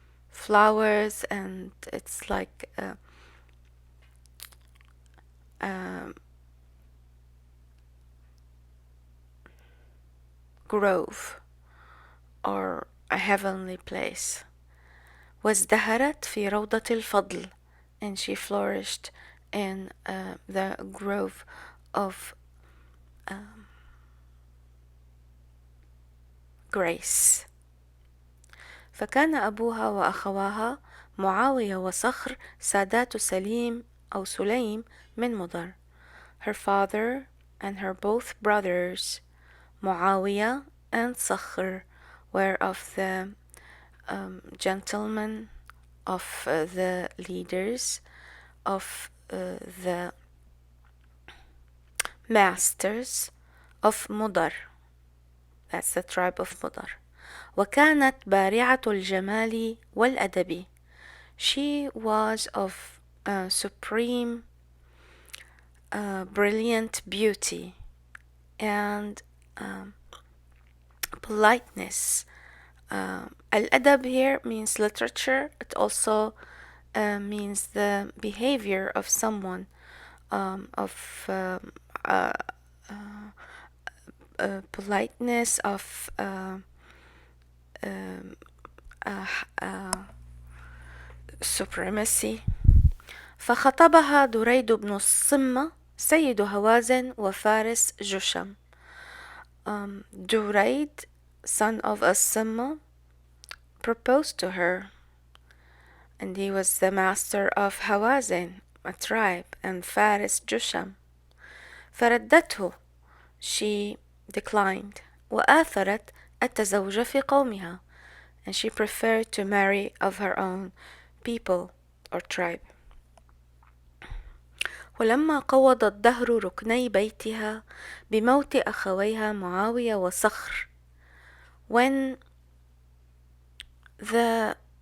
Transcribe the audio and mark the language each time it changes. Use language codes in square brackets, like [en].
[en] flowers, and it's like grove or a heavenly place. [ar] وازدهرت في روضة الفضل, [en] and she flourished in the grove of grace. [ar] فكان أبوها وأخواها معاوية وصخر سادات سليم أو سليم من مضر. [en] Her father and her both brothers, Muawiyah and Sakhr, were of the gentlemen, of the leaders, of the masters of Mudar. That's the tribe of Mudar. [ar] وكانت بارعة الجمال والأدب. [en] She was of supreme brilliant beauty and politeness. Al-adab here means literature. It also means the behavior of someone, of politeness, of supremacy. [ar] فخطبها دريد بن الصمة سيد هوازن وفارس جشم. [en] Duraid, son of As-Simma, proposed to her, and he was the master of Hawazin, a tribe, and Faris Jusham. [ar] فردته, [en] she declined. [ar] وآثرت التزوج في قومها, [en] and she preferred to marry of her own people or tribe. [ar] ولما قوض الدهر ركني بيتها بموت أخويها معاوية وصخر, [en] when the